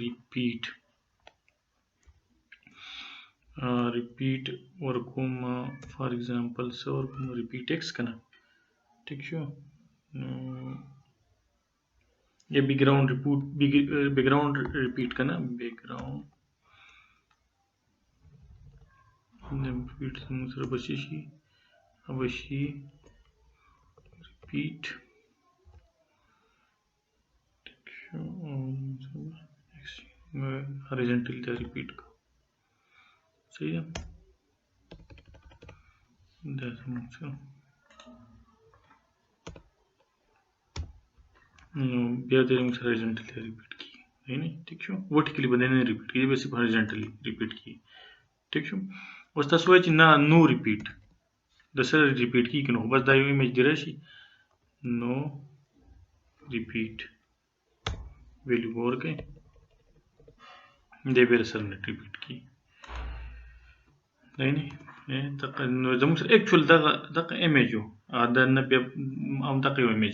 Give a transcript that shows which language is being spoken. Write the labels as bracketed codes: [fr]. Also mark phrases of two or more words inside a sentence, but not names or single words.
[ps] ریپیټ ورکوم [en] for example so [ps] ورکوم [en] repeat x [ps] کنه ٹھیک شو یا [en] back ground repeat [ps] کنه [en] back ground [ps] repeat سره بچی شي اوشي [en] repeat horizontal [ps] ته repeat کو صحیح ده دا څنګه نو بیا دې موږ horizontal ته repeat کی نه ٹھیک شو vertically باندې نه repeat کی به صرف [en] horizontally repeat [ps] کی ٹھیک شو اوس تاسو وایئ چې نه نو ریپیټ د سره ریپیټ کیږي نو بس دا یو ایمیج دی راشي نو [en] repeat value [ps] ورکړئ دی به سره نه ریپیټ کیږي دی نه نو زموږ سره اکچوال دغه ایمیج و دا نه بیا همدغه یو ایمیج